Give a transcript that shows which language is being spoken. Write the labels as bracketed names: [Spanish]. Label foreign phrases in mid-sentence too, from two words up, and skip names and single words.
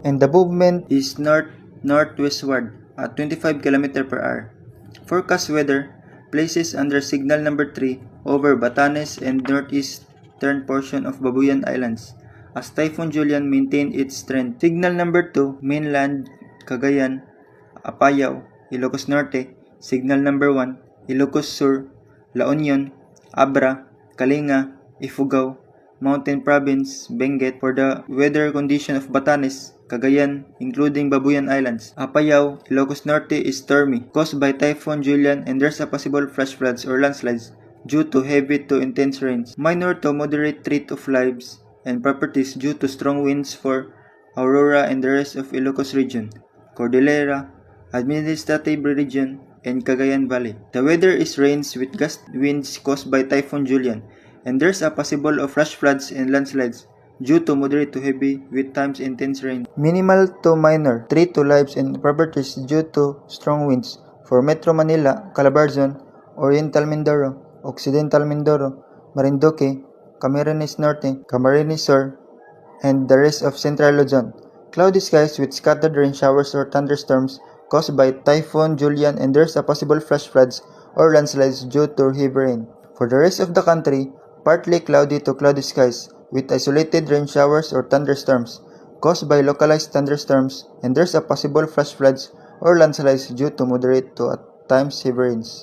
[English] And the movement is north-northwestward at 25 km per hour. Forecast weather places under signal number 3 over Batanes and northeastern portion of Babuyan Islands as Typhoon Julian maintained its strength. Signal number 2 mainland Cagayan, Apayao, Ilocos Norte. Signal number 1 Ilocos Sur, La Union, Abra, Kalinga, Ifugao, Mountain Province, Benguet. For the weather condition of Batanes, Cagayan, including Babuyan Islands, Apayao, Ilocos Norte is stormy, caused by Typhoon Julian, and there's a possible flash floods or landslides due to heavy to intense rains. Minor to moderate threat of lives and properties due to strong winds for Aurora and the rest of Ilocos region, Cordillera, Administrative region, and Cagayan Valley. The weather is rains with gust winds caused by Typhoon Julian, and there's a possible of flash floods and landslides due to moderate to heavy with times intense rain. Minimal to minor threat to lives and properties due to strong winds for Metro Manila, Calabarzon, Oriental Mindoro, Occidental Mindoro, Marinduque, Camarines Norte, Camarines Sur, and the rest of Central Luzon. Cloudy skies with scattered rain showers or thunderstorms caused by Typhoon Julian, and there's a possible flash floods or landslides due to heavy rain. For the rest of the country, partly cloudy to cloudy skies with isolated rain showers or thunderstorms caused by localized thunderstorms, and there's a possible flash floods or landslides due to moderate to at times heavy rains.